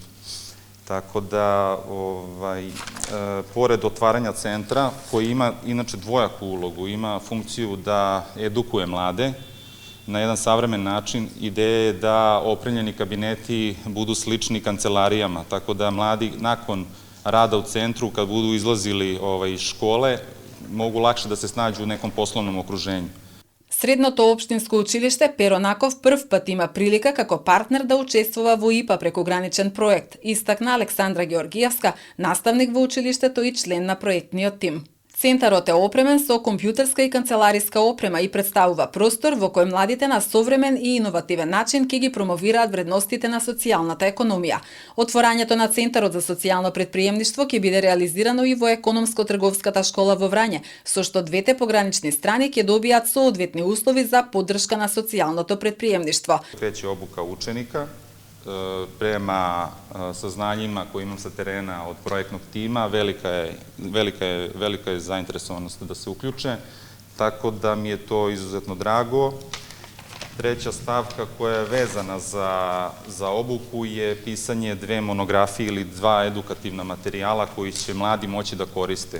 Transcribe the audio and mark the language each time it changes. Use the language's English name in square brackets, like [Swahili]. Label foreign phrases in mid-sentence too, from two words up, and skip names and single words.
[Serbian] Tako da, pored otvaranja centra, koji ima inače dvojaku ulogu, ima funkciju da edukuje mlade na jedan savremen način, ideja je da opremljeni kabineti budu slični kancelarijama, tako da mladi nakon rada u centru, kad budu izlazili iz škole, mogu lakše da se snađu u nekom poslovnom okruženju. [Macedonian] Средното општинско училиште Перо Наков прв пат има прилика како партнер да учествува во ИПА прекограничен проект, истакна Александра Георгиевска, наставник во училиштето и член на проектниот тим. Центарот е опремен со компјутерска и канцелариска опрема и представува простор во кој младите на современ и иновативен начин ќе ги промовираат вредностите на социјалната економија. Отворањето на Центарот за социјално предприемништво ќе биде реализирано и во Економско-трговската школа во Врање, со што двете погранични страни ќе добијат соодветни услови за поддршка на социјалното предприемништво. [Serbian] Kreće obuka učenika prema saznanjima koje imam sa terena od projektnog tima, velika je zainteresovanost da se uključe, tako da mi je to izuzetno drago. Treća stavka koja je vezana za obuku je pisanje dve monografije ili dva edukativna materijala koji će mladi moći da koriste.